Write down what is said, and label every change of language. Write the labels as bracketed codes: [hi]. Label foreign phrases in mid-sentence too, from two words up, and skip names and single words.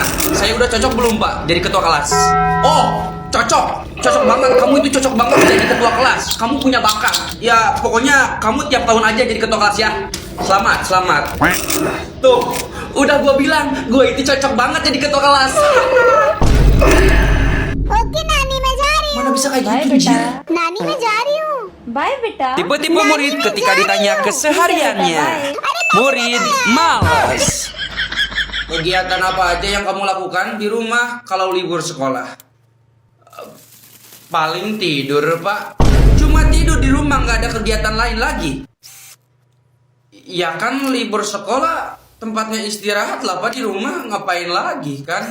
[id] Saya udah cocok belum pak jadi ketua kelas? Oh, cocok banget. Kamu itu cocok banget jadi ketua kelas. Kamu punya bakat. Ya pokoknya kamu tiap tahun aja jadi ketua kelas ya. Selamat. Tuh, udah gue bilang gue itu cocok banget jadi ketua kelas. [hi] ओके नानी मैं जा रही [id] Mana bisa kayak [hi] Bye, [id] gitu [hi] beta. [id] Jir? [hi] नानी मैं जा रही हूँ Bye beta. [id] Tipe-tipe murid ketika ditanya kesehariannya. Murid malas. Kegiatan apa aja yang kamu lakukan di rumah kalau libur sekolah? Paling tidur pak. Cuma tidur di rumah, nggak ada kegiatan lain lagi. Ya kan libur sekolah tempatnya istirahat lah pak, di rumah ngapain lagi kan?